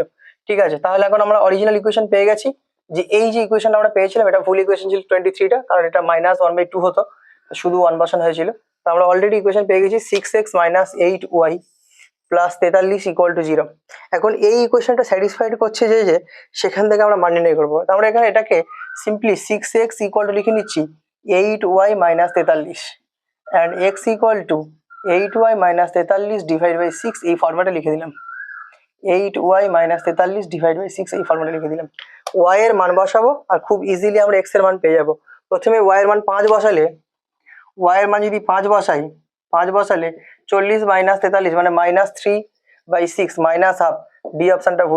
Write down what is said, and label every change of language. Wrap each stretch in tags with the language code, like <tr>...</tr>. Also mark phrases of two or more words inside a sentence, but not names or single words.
<bn>ঠিক আছে, তাহলে এখন আমরা</bn> <en>original equation</en> <bn>পেয়ে গেছি। যে এই যে ইকুয়েশন আমরা পেয়েছিলাম এটা ভুল ইকুয়েশন ছিল 23টা, কারণ এটা -1/2 হতো, শুধু 1 বসানো হয়েছিল। তো আমরা</bn> <en>already equation</en> <bn>পেয়ে গেছি 6x - 8y + 43 = 0। এখন এই ইকুয়েশনটা স্যাটিসফাইড করছে যে সেখান থেকে আমরা মান নির্ণয় করবো। আমরা এখানে এটাকে সিম্পলি 6x লিখে নিচ্ছি 8y - 43 and x = 8y - 43 / 6 এই ফরম্যাটে লিখে দিলাম। 8y - 43 / 6 এই ফরম্যাটে লিখে দিলাম। y এর মান বসাবো আর খুব ইজিলি আমরা x এর মান পেয়ে যাব। প্রথমে y এর মান 5 বসালে, y এর মান যদি 5 বসালে 40 - 43 মানে -3/6 -1/2 ডি অপশনটা ভুল।</bn>